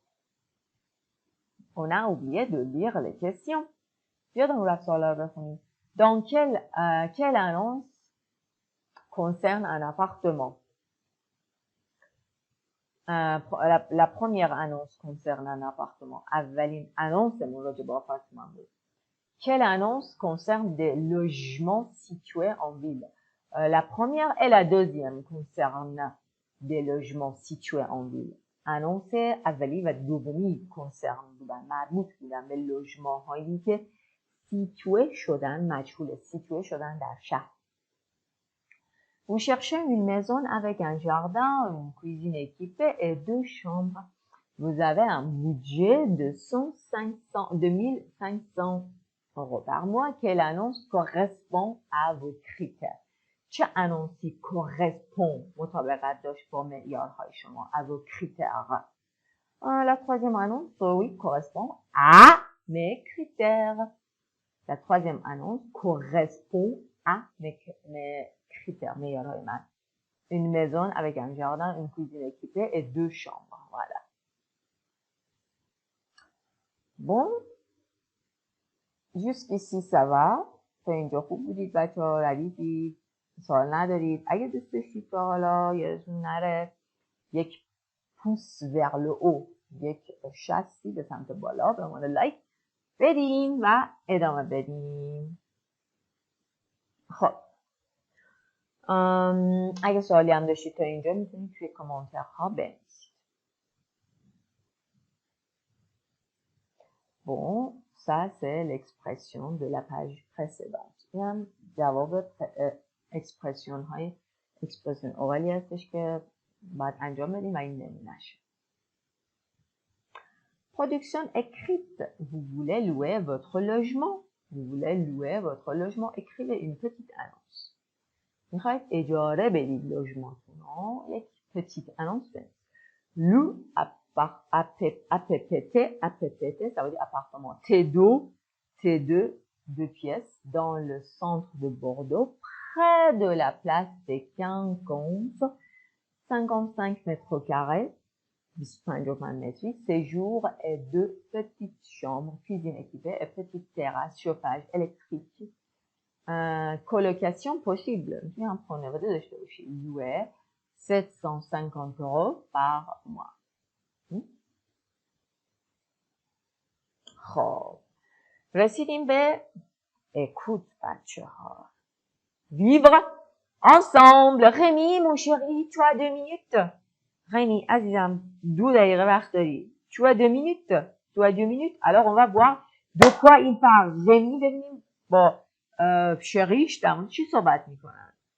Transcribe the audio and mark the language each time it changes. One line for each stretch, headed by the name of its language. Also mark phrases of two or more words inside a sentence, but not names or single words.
French: On a oublié de lire les questions. Dans quelle annonce concerne un appartement? La première annonce concerne un appartement.
Persian: اولین annonceمون راجع به آپارتمان بود.
French: Quelle annonce concerne des logements situés en ville? La première et la deuxième concernent des logements situés en ville.
Persian: annonce اولی و دومی concerne بودن، مربوط بودن به لوژمان هایی که situé شدن، مجهول situé شدن در شهر.
French: Vous cherchez une maison avec un jardin, une cuisine équipée et 2 chambres. Vous avez un budget de 1500 € par mois. Quelle annonce correspond à vos critères?
Persian: چه
French: annonce correspond
Persian: مطابقت داشت با معیارهای شما
French: à vos critères? La troisième annonce, oui, correspond à mes critères. La troisième annonce correspond à mes critères,
Persian: معیارهای من.
French: Une maison avec un jardin, une cuisine équipée et 2 chambres. Voilà. Bon. Jusqu'ici ça va.
Persian: تا اینجا خوب بودید بچه‌ها؟ ردیفید؟ سوال ندارید؟ اگه دوست داشتید تا حالا یادتون نره یک پوس
French: vers le haut،
Persian: یک شستی به سمت بالا به عنوان لایک بدین و ادامه بدین. خب اگه سوالی هم داشتید تا اینجا میتونید توی کامنترها بنویسید.
French: Bon, ça c'est l'expression de la page précédente.
Persian: این هم جواب اکسپرسیون های اکسپرسیون اولی هستش که باید انجام بدیم و این نمونه‌شه.
French: Production écrite. Vous voulez louer votre logement. Écrivez une petite annonce.
Persian: میخواید اجاره بدید لوژمانتون. یک
French: petite annonce
Persian: بنویسید.
French: Loue APPT, ça veut dire appartement T2, 2 pièces, dans le centre de Bordeaux, près de la place des Quinconces, 55 mètres carrés, 25 mètres, séjour et 2 petites chambres, cuisine équipée et petite terrasse, chauffage électrique. Colocation possible. Louer 750 € par mois.
Persian: خب رسیدیم به écoute بچه ها.
French: vivre ensemble. Rémi mon chéri, tu as 2 minutes.
Persian: Rémi عزیزم 2 دقیقه وقت داری.
French: tu as 2 minutes. Alors on va voir de quoi il parle.
Persian: Rémi ببینیم با شریش در مورد چی صحبت میکنن.